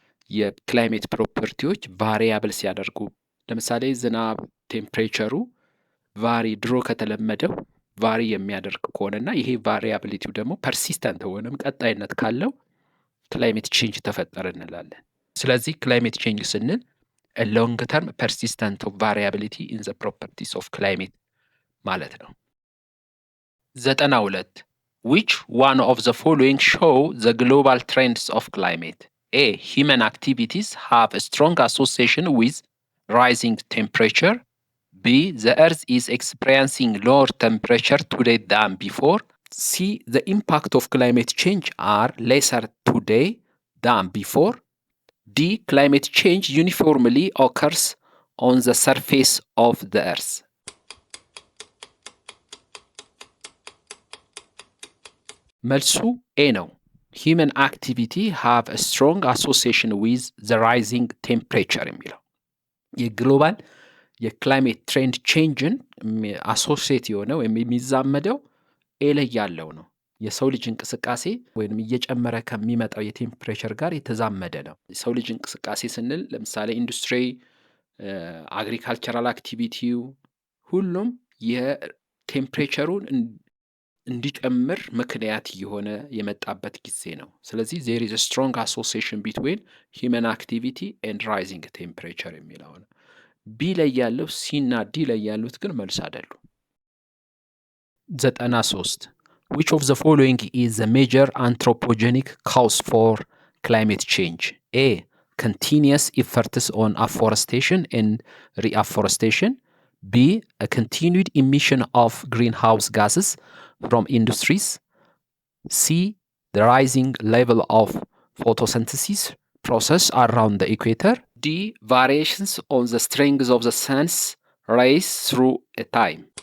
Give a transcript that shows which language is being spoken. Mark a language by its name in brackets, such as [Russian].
[Amharic] የክላይሜት ፕሮፐርቲዎች ቫሪያብል ሲያደርጉ፣ ለምሳሌ ዝናብ ቴምፕሬቸሩ ቫሪ ድሮ ከተለመደው ቫሪ የሚያደርግ ከሆነና ይሄ ቫሪያቢሊቲው ደግሞ ፐርሲስተንት ሆነም ቀጣይነት ካለው ክላይሜት ቼንጅ ተፈጠረ እንላለን። ስለዚህ ክላይሜት ቼንጅ ስንል [English] a long term persistent variability in the properties of climate [Amharic] ማለት ነው። [English] 92 which one of the following show the global trends of climate? A human activities have a strong association with rising temperature. B the earth is experiencing lower temperature today than before. C the impact of climate change are lesser today than before. D climate change uniformly occurs on the surface of the earth. [Amharic] መልሱ ኤ ነው። [English] human activity have a strong association with the rising temperature [Amharic] የሚለው የግሎባል የክላይሜት ትሬንድ ቼንጅን አሶሲየት የሆነው ወይም የሚዛመደው ኤ ላይ ያለው ነው። የሰው ልጅ እንቅስቃሴ ወይም እየጨመረ ከሚመጣው የቴምፕሬቸር ጋር የተዛመደ ነው። የሰው ልጅ እንቅስቃሴ ስንል ለምሳሌ ኢንዱስትሪ፣ አግሪካልቸራል አክቲቪቲው ሁሉም የቴምፕሬቸሩን እንዲጨምር ምክንያት እየሆነ የመጣበት ጊዜ ነው። ስለዚህ [English] there is a strong association between human activity and rising temperature [Amharic] የሚለው ነው። ቢ ላይ ያለው ሲ እና ዲ ላይ ያሉት ግን መልስ አይደሉም። [English] 93 which of the following is the major anthropogenic cause for climate change? A continuous efforts on afforestation and reforestation. B a continued emission of greenhouse gases from industries. C the rising level of photosynthesis process around the equator. D. variations on the strength of the sun's rays through a time.